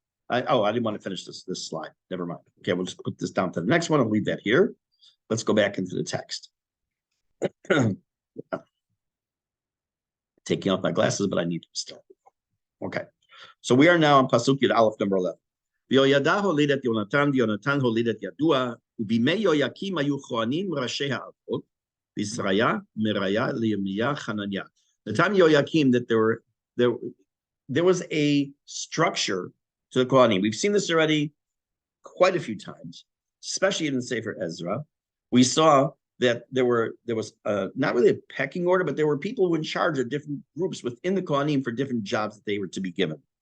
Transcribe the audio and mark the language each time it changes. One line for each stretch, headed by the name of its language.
English: I didn't want to finish this slide. Never mind. Okay, we'll just put this down to the next one. I'll leave that here. Let's go back into the text. Taking off my glasses, but I need them still. Okay, so we are now on Pasuk Yud Aleph number 11.
Hebrew: ויהוידע הוליד את יונתן, ויונתן הוליד את ידוע, ובימי יהויקים היו כהנים ראשי האבות, בישריה, מריה, לירמיה, חנניה.
English: The time Yoyakim that there was a structure to the Kohanim. We've seen this already quite a few times, especially in the Sefer Ezra. We saw that there was not really a pecking order, but there were people who were in charge of different groups within the Kohanim for different jobs that they were to be given.